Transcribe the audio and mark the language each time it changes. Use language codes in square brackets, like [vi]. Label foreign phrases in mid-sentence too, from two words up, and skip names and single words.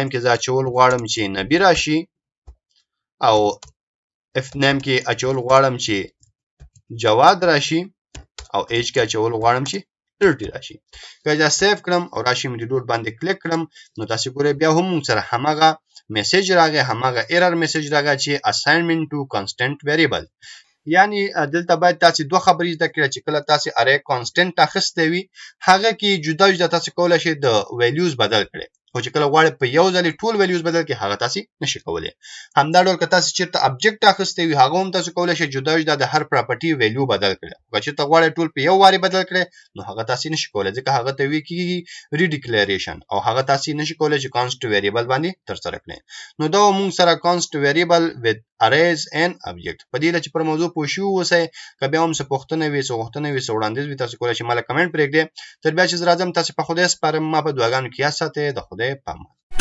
[ps] کې زه اچول غواړم چې نبی راشي او اف نیم کې اچول غواړم چې جواد راشي او ایج کې اچول غواړم چې 30 راشي کله دا سیو کړم او راشم ریلود باندې کلیک کړم نو تاسو ګورئ بیا هم موږ سره همغه میسج راغی همغه [en] error message [ps] راغی چې assignment [en] to constant variable [ps] یعنی دلته باید تاسو دوه خبرې زده کړئ چې کله تاسو [en] array constant [ps] اخیسته وي هغه کې جدا جدا تاسو کولای شئ د ویلیوز بدل کړئ خو چې کله غواړئ په یو ځل ټول ویلیوز بدل کړئ هغه تاسو نشئ کولای همدا ډول که تاسو چیرته object اخیسته وي هغه هم تاسو کولای شئ جدا جدا د هر [en] property value [ps] بدل کړئ که چیرته غواړئ ټول په یو واري بدل کړئ نو هغه تاسو نشئ کولای ځکه هغه ته وی کیږي ریډیکلیریشن او هغه تاسو نشئ کولای چې [en] const variable [ps] باندې ترسره کړئ نو دا موږ سره [en] const variable with arrays and object [ps] په دې چې پر موضوع پوه شو اوسئ که بیا هم څه پوښتنه وي څه غوښتنه وي څه وړاندیز وي تاسو کولای شئ مالا کمنټ پرېږدئ تر بیا چې زه راځم تاسو په خدای سپارم ما په دعاګانو کې یاد ساتئ د خدای په امان